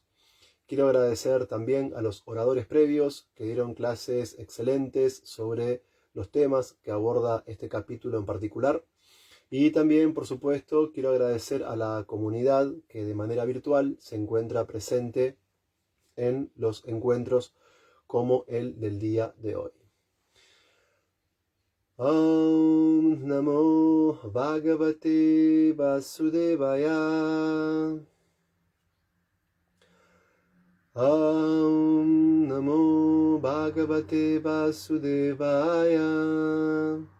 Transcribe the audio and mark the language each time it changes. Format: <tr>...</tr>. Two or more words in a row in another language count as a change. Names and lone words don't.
<es>Quiero agradecer también a los oradores previos que dieron clases excelentes sobre los temas que aborda este capítulo en particular. Y también, por supuesto, quiero agradecer a la comunidad que de manera virtual se encuentra presente en los encuentros como el del día de hoy.</es> <sa>ॐ नमो भगवते वासुदेवाय. ॐ नमो भगवते वासुदेवाय.</sa>